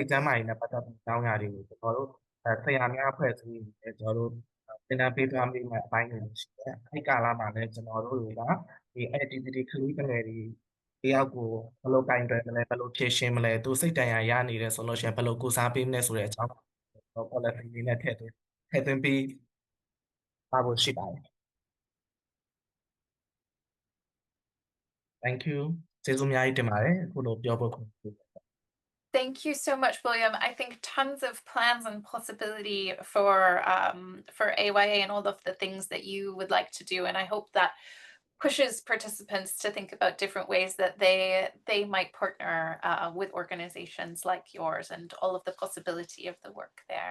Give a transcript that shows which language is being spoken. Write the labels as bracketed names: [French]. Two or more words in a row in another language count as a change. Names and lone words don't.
[Burmese] တ်ကျန်းမာရေးနဲ့ပတ်သက်ပြီးတောင်းရတွေကိုကျွန်တော်တို့ဆရာများအဖွဲ့အစည်းတွေကျွန်တော်တို့သင်တန်းပေးသွားမိမယ့်အပိုင်းတွေရှိတယ်အဲ့ကာလမှာလည်းကျွန်တော်တို့ကဒီ activity ကလေးငယ်တွေတယောက်ကိုဘယ်လိုကင်တွယ်မလဲဘယ်လိုဖြည့်ရှင်းမလဲသူစိတ်တန်ရာရနေတယ်ဆိုလို့ရှိရင်ဘယ်လိုကုစားပေးမလဲဆိုတဲ့အကြောင်း policy တွေနဲ့ထည့်သွင်းပြီးပါဖို့ရှိပါတယ် [English] Thank you. [Burmese] ကျေးဇူးအများကြီးတင်ပါတယ်အခုလိုပြောဖို့ [English] Thank you so much, William. I think tons of plans and possibility for AYA and all of the things that you would like to do, and I hope that pushes participants to think about different ways that they might partner with organizations like yours and all of the possibility of the work there.